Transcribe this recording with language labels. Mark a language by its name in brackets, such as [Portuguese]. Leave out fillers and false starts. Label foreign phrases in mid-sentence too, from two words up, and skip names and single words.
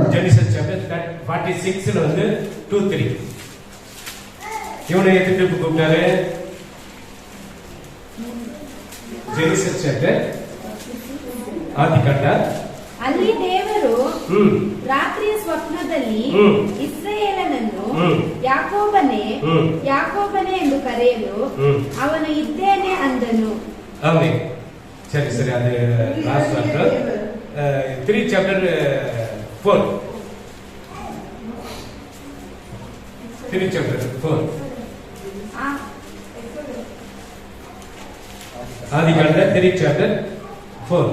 [English] Genesis chapter [Tamil] 46ல வந்து 2-3 இவனை எதுக்கு கூப்பிட்டாரு? [English] Genesis chapter ಆದಿಕಾಂಡ. [Kannada] ಅಲ್ಲಿ ದೇವರು ರಾತ್ರಿಯ ಸ್ವಪ್ನದಲ್ಲಿ ಇಸ್ರಾಯೇಲನನ್ನು ಯಾಕೋಬನೇ ಹ್ಮ್. ಯಾಕೋಬನೇ ಎಂದು ಕರೆಯಲು ಅವನು ಇದ್ದೇನೆ ಅಂದನು. ಆಮೆನ್. ಸರಿ ಸರಿ, ಅದು [English] last chapter [Kannada] 3 ಚಾಪ್ಟರ್ 4 3 ಚಾಪ್ಟರ್ 4 ಆದಿಕಾಂಡ 3 ಚಾಪ್ಟರ್ 4.